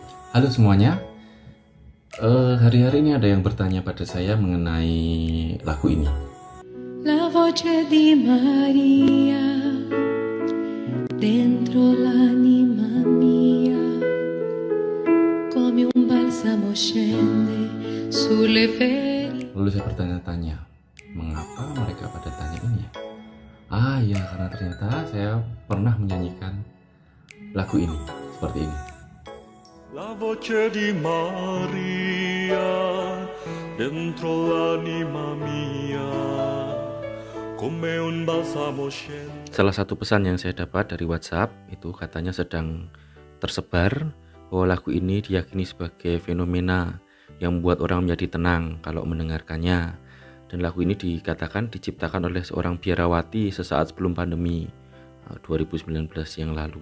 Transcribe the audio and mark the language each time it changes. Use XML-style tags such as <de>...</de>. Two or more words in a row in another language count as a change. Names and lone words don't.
<id>Halo semuanya, hari-hari ini ada yang bertanya pada saya mengenai lagu ini.</id> <it>La voce di Maria dentro l'anima mia, come un balsamo scende sulle ferite.</it> <id>Lalu saya bertanya-tanya, mengapa mereka pada tanya ini ya? Ya, karena ternyata saya pernah menyanyikan lagu ini, seperti ini.</id> <it>La voce di Maria dentro l'anima mia, come un balsamo scende.</it> <id>Salah satu pesan yang saya dapat dari WhatsApp itu katanya sedang tersebar bahwa lagu ini diyakini sebagai fenomena yang membuat orang menjadi tenang kalau mendengarkannya. Dan lagu ini dikatakan diciptakan oleh seorang biarawati sesaat sebelum pandemi 2019 yang lalu.</id>